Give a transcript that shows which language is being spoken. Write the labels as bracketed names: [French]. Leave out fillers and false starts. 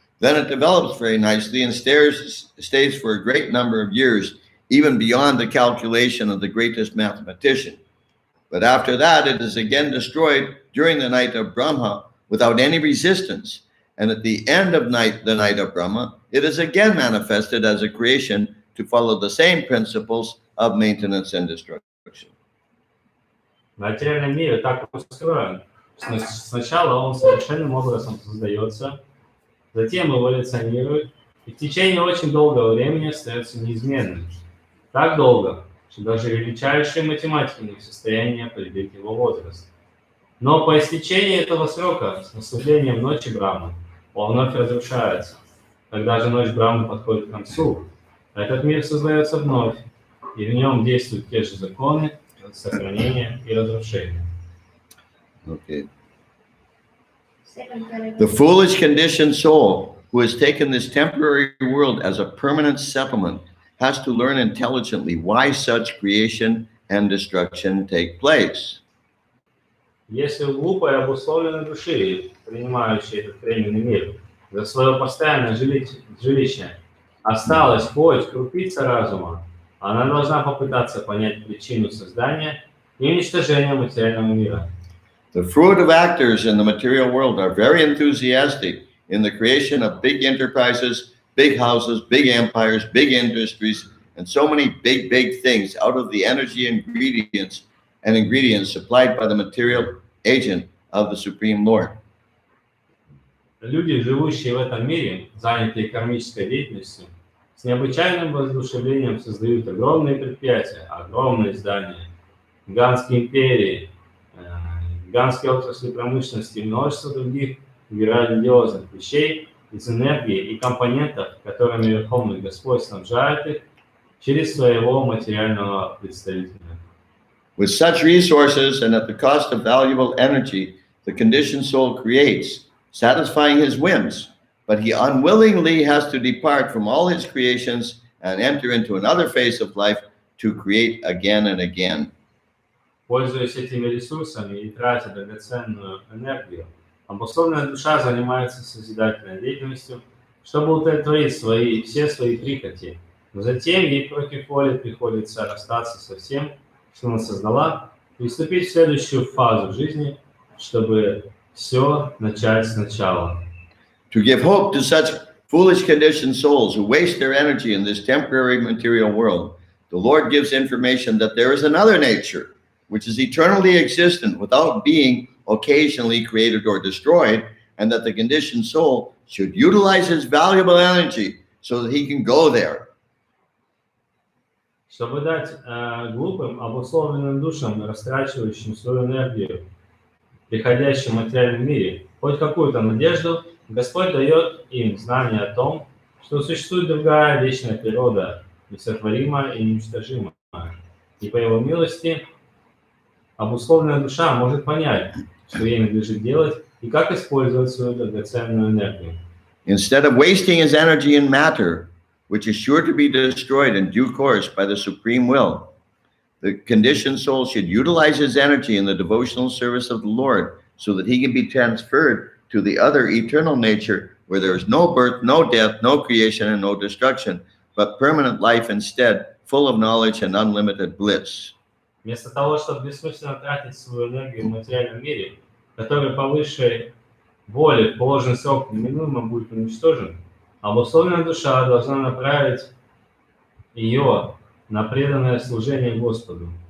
[English] Then it develops very nicely and stays for a great number of years, even beyond the calculation of the greatest mathematician. But after that, it is again destroyed during the night of Brahma without any resistance. And at the end of the night of Brahma, it is again manifested as a creation to follow the same principles of maintenance and destruction. [Russian] Материальный мир так устроен, что сначала он совершенным образом создается, затем эволюционирует и в течение очень долгого времени остается неизменным. Так долго, что даже величайшие математики не в состоянии определить его возраст. Но по истечении этого срока, с наступлением ночи Брахмы, он вновь разрушается. Когда же ночь Брахмы подходит к концу, этот мир создается вновь, и в нем действуют те же законы сохранения и разрушения. [English] Okay. The foolish conditioned soul who has taken this temporary world as a permanent settlement has to learn intelligently why such creation and destruction take place. [Russian] Если у глупой обусловленной души, принимающей этот временный мир, за свое постоянное жилище осталась хоть крупица разума, она должна попытаться понять причину создания и уничтожения материального мира. [English] The fruitive actors in the material world are very enthusiastic in the creation of big enterprises, big houses, big empires, big industries, and so many big things out of the energy ingredients supplied by the material agent of the Supreme Lord. [Russian] Люди, живущие в этом мире, занятые кармической деятельностью, с необычайным воодушевлением создают огромные предприятия, огромные здания, гигантские империи, гигантские отрасли промышленности и множество других грандиозных вещей из энергии и компонентов, которыми Верховный Господь снабжает их через своего материального представителя. [English] With such resources and at the cost of valuable energy, the conditioned soul creates, satisfying his whims, but he unwillingly has to depart from all his creations and enter into another phase of life to create again and again. [Russian] Пользуясь этими ресурсами и тратя драгоценную энергию, обусловленная душа занимается созидательной деятельностью, чтобы удовлетворить все свои прихоти. Но затем ей против воли приходится расстаться со всем, что она создала, и вступить в следующую фазу жизни, чтобы все начать сначала. [English] To give hope to such foolish conditioned souls who waste their energy in this temporary material world, the Lord gives information that there is another nature, which is eternally existent without being occasionally created or destroyed, and that the conditioned soul should utilize his valuable energy so that he can go there. [Russian] Чтобы дать глупым, обусловленным душам, растрачивающим свою энергию в приходящем материальном мире, хоть какую-то надежду, Господь дает им знание о том, что существует другая вечная природа, несотворимая и неуничтожимая. И по Его милости обусловленная душа может понять, что ей надлежит делать и как использовать свою драгоценную энергию. [English] Instead of wasting his energy in matter, which is sure to be destroyed in due course by the supreme will, the conditioned soul should utilize his energy in the devotional service of the Lord so that he can be transferred to the other eternal nature where there is no birth, no death, no creation, and no destruction, but permanent life instead, full of knowledge and unlimited bliss. [Russian] Вместо того, чтобы бессмысленно тратить свою энергию в материальном мире, который по высшей воле в положенный срок неминуемо будет уничтожен, обусловленная душа должна направить ее на преданное служение Господу.